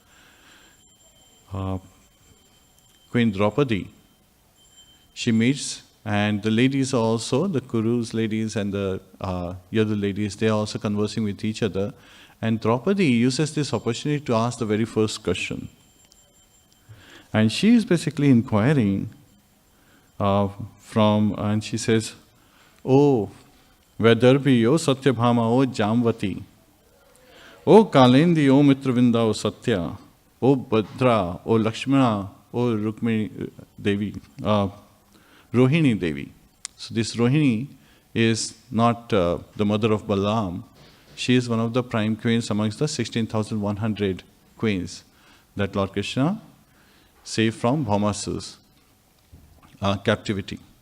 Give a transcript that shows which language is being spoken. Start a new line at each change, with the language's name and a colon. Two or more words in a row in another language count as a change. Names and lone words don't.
English: Queen Draupadi, she meets, and the ladies are also, the Kuru's ladies and the Yadu ladies, they are also conversing with each other. And Draupadi uses this opportunity to ask the very first question. And she is basically inquiring and she says, "Oh, Vaidarbhi, O Satyabhama, O Jamvati, O Kalendi, O Mitravinda, O Satya, O Bhadra, O Lakshmana, O Rukmini Devi, Rohini Devi." So this Rohini is not the mother of Balaram. She is one of the prime queens amongst the 16,100 queens that Lord Krishna saved from Bhaumasu's captivity.